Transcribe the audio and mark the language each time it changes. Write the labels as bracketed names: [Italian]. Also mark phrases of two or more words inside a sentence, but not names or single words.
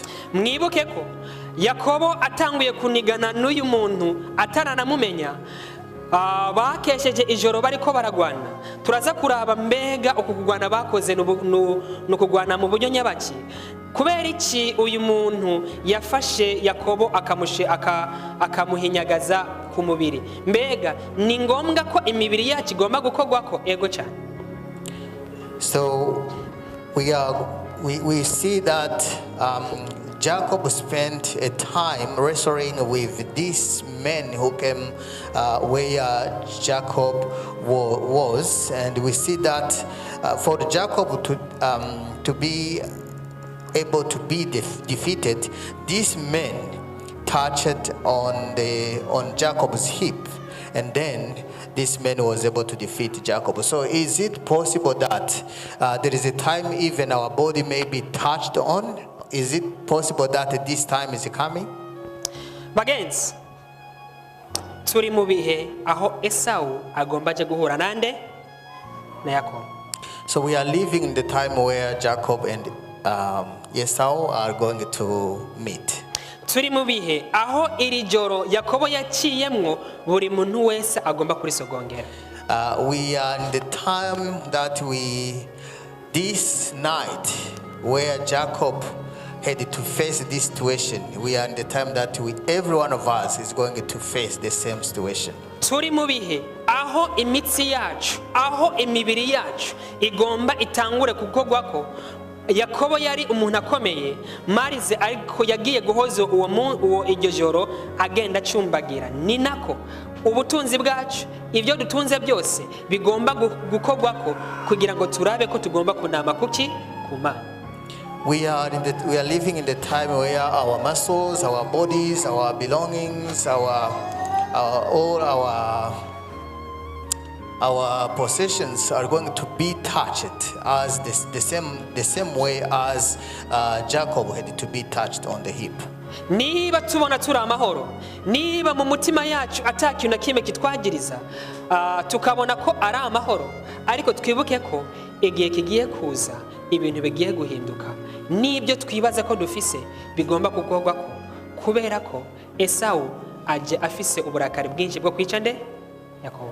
[Rundi] Mwibuke ko Yakobo atanguye kunigana n'uyu muntu ataranamumenya, bakesheje ijoro bariko baragwana. Turaza kuraba mbega ukugwana bakoze n'ukugwana mu buryo nyabaki. Kubera iki uyu muntu yafashe Yakobo akamuhinyagaza ku mubiri? Mbega ni ngombwa ko imibiri yacu igomba gukogwako? Ego cyane. [English] So we see that Jacob spent a time wrestling with these men who came where Jacob was, and we see that for Jacob to be able to be defeated, these men touched on Jacob's hip, and then this man was able to defeat Jacob. So is it possible that there is a time even our body may be touched on? Is it possible that this time is coming? [Rundi] Bagenzi, turi mu bihe aho Esau agomba je guhura nande na Yakobo. [English] So we are living in the time where Jacob and Esau are going to meet. [Rundi] Turi mu bihe aho iri joro Yakobo yaciyemwo buri muntu wese agomba kurisogongera. [English] We are in the time that this night where Jacob had to face this situation. We are in the time that every one of us is going to face the same situation. [Rundi] Turi mu bihe aho imitsi yacu, aho imibiri yacu igomba itangure kugogwako. Yakobo yari umuntu akomeye, marize ariko yagiye guhoza uwo iryo joro agenda acumbagira. Ni nako ubutunzi bwacu, ibyo dutunze byose bigomba gukogwako kugira ngo turabe ko tugomba kunama kuki Kumana. [English] We are living in the time where our muscles, our bodies, our belongings, all our possessions are going to be touched as the same way as Jacob had to be touched on the hip. [Rundi] Niba tubona turi amahoro, niba mu mutima yacu atakintu na kimwe kitwagiriza, tukabona ko ari amahoro, ariko twibuke ko igihe kigiye kuza ibintu bigiye guhinduka. Nibyo twibaza ko dufise bigomba kugogwako, kubera ko Esau aje afise uburakari bwinshi bwo kwica nde Yakobo.